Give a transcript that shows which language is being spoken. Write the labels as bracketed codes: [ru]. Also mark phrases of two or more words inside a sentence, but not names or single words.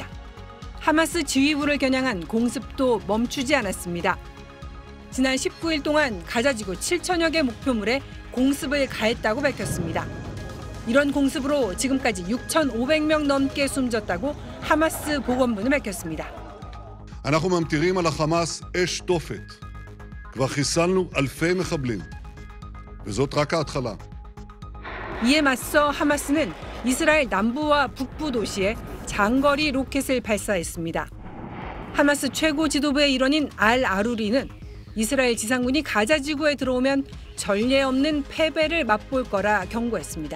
[ko] 하마스 지휘부를 겨냥한 공습도 멈추지 않았습니다. 지난 19일 동안 가자지구 7천여 개 목표물에 공습을 가했다고 밝혔습니다. 이런 공습으로 지금까지 6,500명 넘게 숨졌다고 하마스 보건부는 밝혔습니다. [he] אנחנו ממטירים על החמאס אש תופת. כבר חיסלנו אלפי מחבלים. וזאת רק ההתחלה. [ko] 이에 맞서 하마스는 이스라엘 남부와 북부 도시에 장거리 로켓을 발사했습니다. 하마스 최고 지도부의 일원인 알-아루리는 이스라엘 지상군이 가자 지구에 들어오면 전례 없는 패배를 맛볼 거라 경고했습니다.